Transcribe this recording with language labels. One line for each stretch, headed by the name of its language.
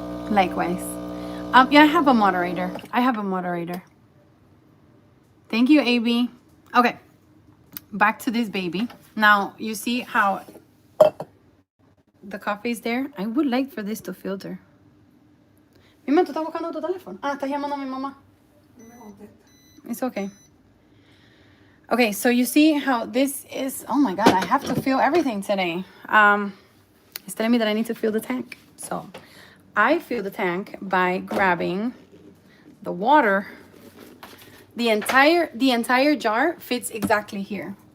English: Likewise. Yeah, I have a moderator. Thank you, AB. Okay. Back to this baby. Now, you see how the coffee is there? I would like for this to filter.
Spanish: Mima, ¿tú estás buscando tu teléfono? Ah, estás llamando a mi mamá.
English: It's okay. Okay, so you see how this is... Oh my God, I have to fill everything today. It's telling me that I need to fill the tank. So I fill the tank by grabbing the water. The entire jar fits exactly here.